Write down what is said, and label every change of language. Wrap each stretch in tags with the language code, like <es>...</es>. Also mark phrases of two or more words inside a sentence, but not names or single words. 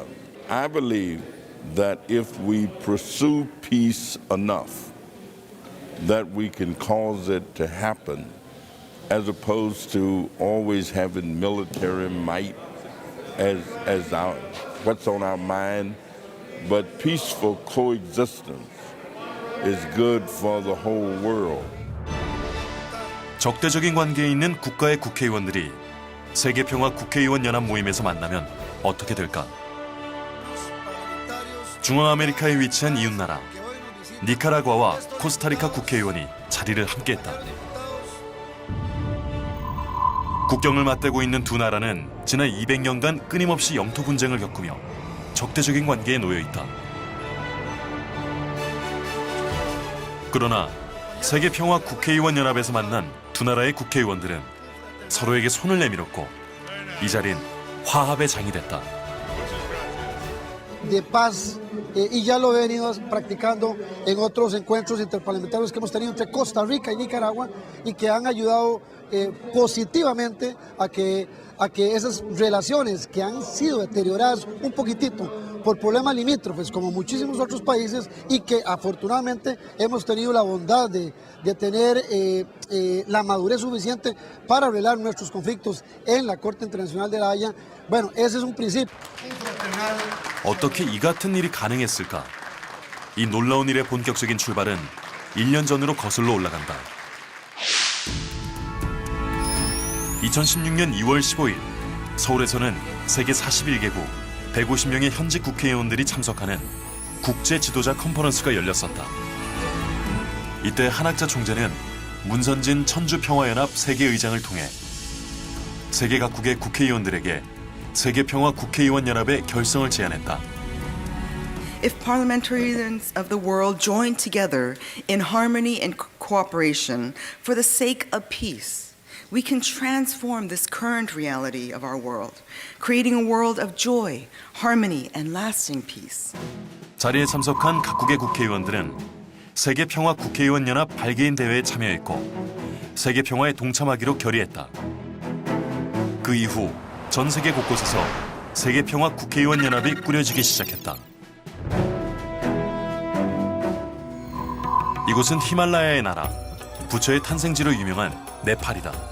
<en>I believe that if we pursue peace enough, that we can cause it to happen, as opposed to always having military might as what's on our mind, but peaceful coexistence is good for the whole world.</en> <ko>적대적인 관계에 있는 국가의 국회의원들이 세계평화 국회의원 연합 모임에서 만나면 어떻게 될까? 중앙아메리카에 위치한 이웃나라 니카라과와 코스타리카 국회의원이 자리를 함께했다. 국경을 맞대고 있는 두 나라는 지난 200년간 끊임없이 영토 분쟁을 겪으며 적대적인 관계에 놓여 있다. 그러나 세계평화 국회의원 연합에서 만난 두 나라의 국회의원들은 서로에게 손을 내밀었고 이 자리는 화합의 장이 됐다.</ko> <es>De paz y ya lo he venido practicando en otros encuentros interparlamentarios que hemos tenido entre Costa Rica y Nicaragua y que han ayudado positivamente a que esas relaciones que han sido deterioradas un poquitito por problemas limítrofes como muchísimos otros países y que afortunadamente hemos tenido la bondad de tener la madurez suficiente para arreglar nuestros conflictos en la Corte Internacional de la Haya. Bueno, ese es un principio.</es> <ko>어떻게 이 같은 일이 가능했을까? 이 놀라운 일의 본격적인 출발은 1년 전으로 거슬러 올라간다. 2016년 2월 15일 서울에서는 세계 41개국 150명의 현직 국회의원들이 참석하는 국제 지도자 컨퍼런스가 열렸었다. 이때 한학자 총재는 문선진 천주평화연합 세계의장을 통해 세계 각국의 국회의원들에게 세계평화 국회의원 연합의 결성을 제안했다.</ko> <en>If parliamentarians of the world join together in harmony and cooperation for the sake of peace, we can transform this current reality of our world, creating a world of joy, harmony, and lasting peace.</en> <ko>자리에 참석한 각국의 국회의원들은 세계평화 국회의원 연합 발개인 대회에 참여했고 세계평화에 동참하기로 결의했다. 그 이후 전 세계 곳곳에서 세계평화 국회의원 연합이 꾸려지기 시작했다. 이곳은 히말라야의 나라, 부처의 탄생지로 유명한 네팔이다.</ko>